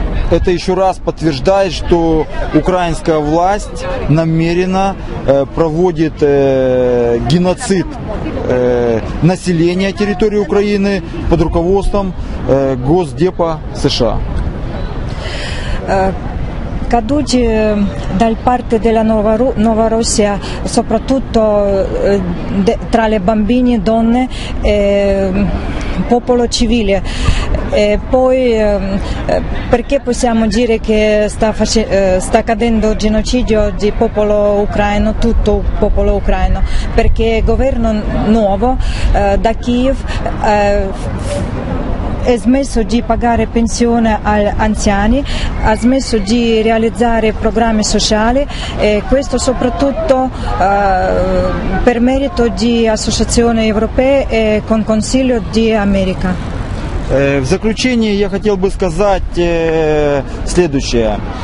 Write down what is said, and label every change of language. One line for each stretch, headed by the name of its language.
Russian: Это еще раз подтверждает, что украинская власть намеренно проводит геноцид населения территории Украины под руководством Госдепа США.
Italian: Caduti da parte della Nuova Russia, soprattutto tra le bambine, donne e popolo civile. E poi perché possiamo dire che sta accadendo genocidio di popolo ucraino, tutto il popolo ucraino? Perché il governo nuovo da Kiev ha smesso di pagare pensione agli anziani, ha smesso di realizzare programmi sociali e questo soprattutto per merito di associazioni europee e con Consiglio di America.
Russian: В заключение я хотел бы сказать следующее.